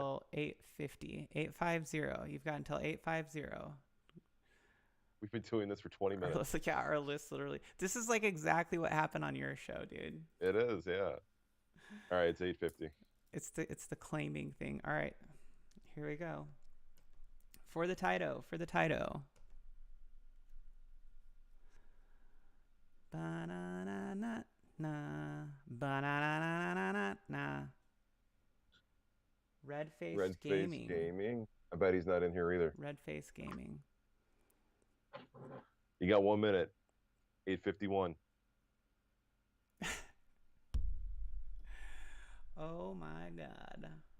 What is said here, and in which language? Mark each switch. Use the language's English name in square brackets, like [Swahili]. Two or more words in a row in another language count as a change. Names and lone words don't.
[English] until 8:50. 8:50. You've got until 8:50. We've been doing this for 20 minutes. Our list literally. This is like exactly what happened on your show, dude. It is, yeah. All right, it's 8:50. It's the claiming thing. All right, here we go. For the Taito. Ba-na-na-na-na. Ba-na-na-na-na-na. Red Face Gaming. I bet he's not in here either. Red Face Gaming. You got 1 minute. 8:51. Oh my God.